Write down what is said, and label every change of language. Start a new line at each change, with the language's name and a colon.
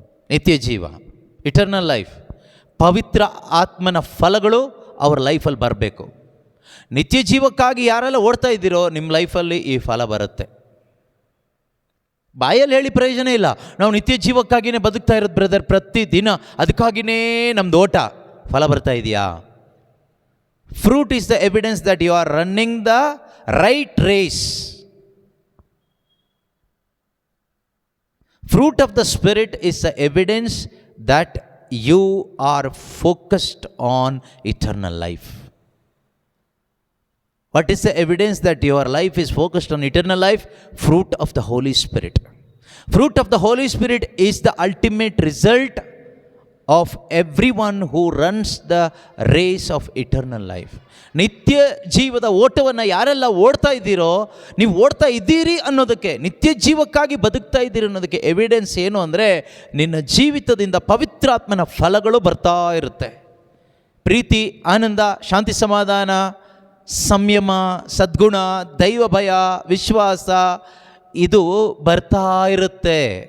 Kannada: ನಿತ್ಯ ಜೀವ, eternal life. ಪವಿತ್ರ ಆತ್ಮನ ಫಲಗಳು ಅವರ ಲೈಫಲ್ಲಿ ಬರಬೇಕು. ನಿತ್ಯ ಜೀವಕ್ಕಾಗಿ ಯಾರೆಲ್ಲ ಓಡ್ತಾ ಇದ್ದೀರೋ ನಿಮ್ಮ ಲೈಫಲ್ಲಿ ಈ ಫಲ ಬರುತ್ತೆ. ಬಾಯಲ್ಲಿ ಹೇಳಿ ಪ್ರಯೋಜನ ಇಲ್ಲ. ನಾವು ನಿತ್ಯ ಜೀವಕ್ಕಾಗಿಯೇ ಬದುಕ್ತಾ ಇರೋದು ಬ್ರದರ್, ಪ್ರತಿದಿನ ಅದಕ್ಕಾಗಿಯೇ ನಮ್ಮದು ಓಟ. ಫಲ ಬರ್ತಾ ಇದೆಯಾ?
English: Fruit is the evidence that you are running the right race. Fruit of the Spirit is the evidence that you are focused on eternal life. What is the evidence that your life is focused on eternal life? Fruit of the Holy Spirit. Fruit of the Holy Spirit is the ultimate result of everyone who runs the race of eternal life.
Kannada: ನಿತ್ಯ ಜೀವದ ಓಟವನ್ನು ಯಾರೆಲ್ಲ ಓಡ್ತಾ ಇದ್ದೀರೋ, ನೀವು ಓಡ್ತಾ ಇದ್ದೀರಿ ಅನ್ನೋದಕ್ಕೆ, ನಿತ್ಯ ಜೀವಕ್ಕಾಗಿ ಬದುಕ್ತಾ ಇದ್ದೀರಿ ಅನ್ನೋದಕ್ಕೆ ಎವಿಡೆನ್ಸ್ ಏನು ಅಂದರೆ, ನಿನ್ನ ಜೀವಿತದಿಂದ ಪವಿತ್ರಾತ್ಮನ ಫಲಗಳು ಬರ್ತಾ ಇರುತ್ತೆ. ಪ್ರೀತಿ, ಆನಂದ, ಶಾಂತಿ, ಸಮಾಧಾನ, ಸಂಯಮ, ಸದ್ಗುಣ, ದೈವ ಭಯ, ವಿಶ್ವಾಸ, ಇದು ಬರ್ತಾ ಇರುತ್ತೆ.